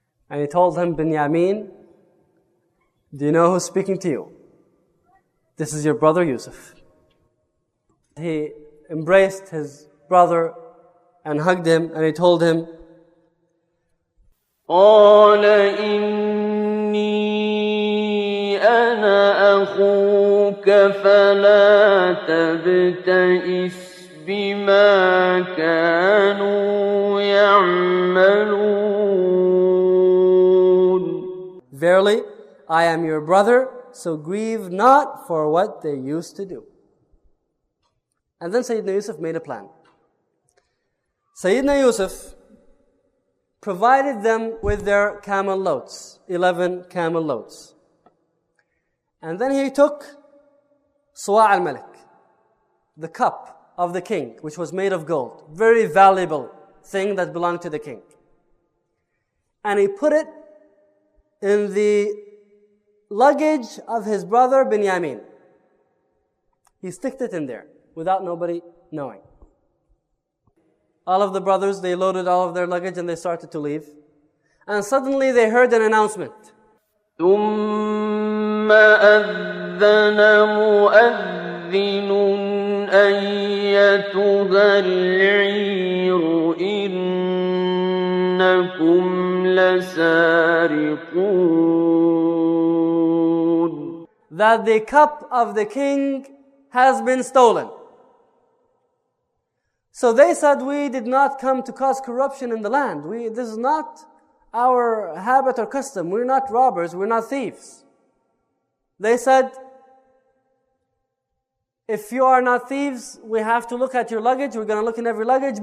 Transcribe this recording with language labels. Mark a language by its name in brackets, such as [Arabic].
[English] And he told him, Benjamin, do you know who's speaking to you? This is your brother Yusuf. He embraced his brother and hugged him, and he told him, [Arabic] قال إني أنا أخوك فلا تبتئس بما كانوا يعملون. [English] Verily, I am your brother, so grieve not for what they used to do. And then Sayyidina Yusuf made a plan. Sayyidina Yusuf provided them with their camel loads, 11 camel loads. And then he took Suwa al-Malik, the cup of the king, which was made of gold, very valuable thing that belonged to the king. And he put it in the luggage of his brother Benjamin. He sticked it in there without nobody knowing. All of the brothers, they loaded all of their luggage and they started to leave. And suddenly they heard an announcement. [Arabic] ثم أذن مؤذن أيتها العير إنكم لسارقون. [English] That the cup of the king has been stolen. So they said, we did not come to cause corruption in the land. This is not our habit or custom. We're not robbers, we're not thieves. They said, if you are not thieves, we have to look at your luggage. We're going to look in every luggage.